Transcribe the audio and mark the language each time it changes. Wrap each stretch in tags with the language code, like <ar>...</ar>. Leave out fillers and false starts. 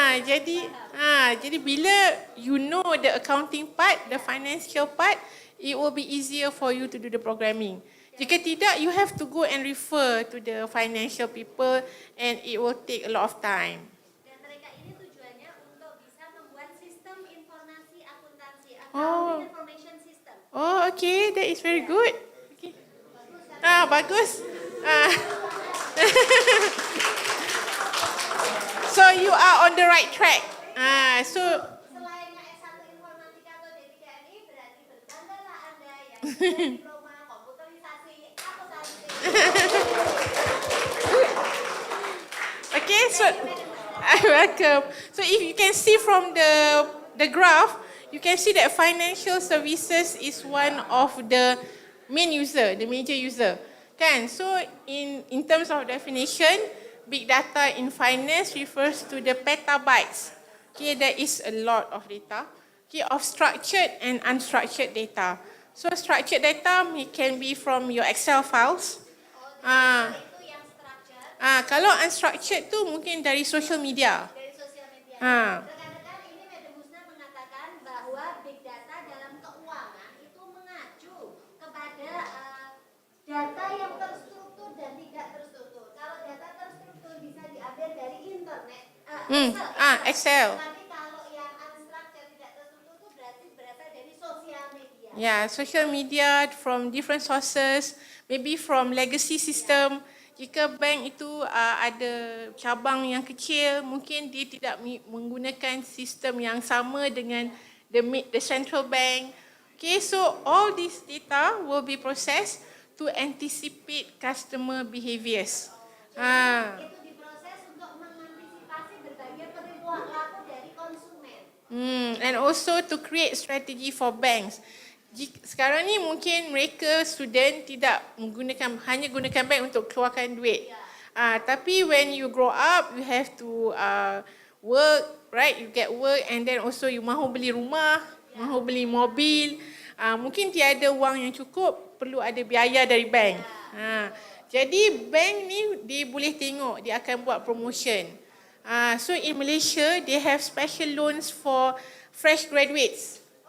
<ms>Jadi bila</ms> <en>you know the accounting part, the financial part, it will be easier for you to do the programming.</en> <ms>Jika tidak,</ms> <en>you have to go and refer to the financial people and it will take a lot of time.</en> <id>Dan mereka ini tujuannya untuk bisa membuat sistem informasi akuntansi,</id> <en>accounting information system. Oh, okay, that is very good. Okay.</en> <ms>Bagus.</ms> <en>So you are on the right track.</en> <id>Selain S1 informatika atau D3NI, berarti berbanggalah Anda yang sudah diploma komputerisasi akuntansi.</id> <en>Okay, so welcome. So if you can see from the graph, you can see that financial services is one of the main user, the major user.</en> <ms>Kan?</ms> <en>So in terms of definition, big data in finance refers to the petabytes. Okay, there is a lot of data. Okay, of structured and unstructured data. So structured data can be from your Excel files.</en> <ms>Itu yang structure. Kalau unstructured tu mungkin dari social media. Dari sosial media. Ah.</ms> <id>Rekan-rekan, ini Madam Husna mengatakan bahwa big data dalam keuangan itu mengacu kepada data yang terstruktur dan tidak terstruktur. Kalau data terstruktur bisa diambil dari internet, Excel. Tapi kalau yang unstructured tidak terstruktur itu berarti berasal dari sosial media.</id> <en>Yeah, social media from different sources, maybe from legacy system.</en> <ms>Jika bank itu ada cabang yang kecil, mungkin dia tidak menggunakan sistem yang sama dengan the central bank.</ms> <en>Okay, so all this data will be processed to anticipate customer behaviors.</en> <id>Itu diproses untuk mengantisipasi berbagai perilaku dari konsumen.</id> <en>And also to create strategy for banks.</en> <ms>Sekarang ni mungkin mereka student tidak hanya gunakan bank untuk keluarkan duit.</ms> <en>Tapi when you grow up, you have to work, right? You get work and then also you</en> <ms>mahu beli rumah, mahu beli mobil. Mungkin tiada wang yang cukup, perlu ada biaya dari bank. Jadi bank ni dia boleh tengok, dia akan buat promotion.</ms> <en>So in Malaysia, they have special loans for fresh graduates.</en>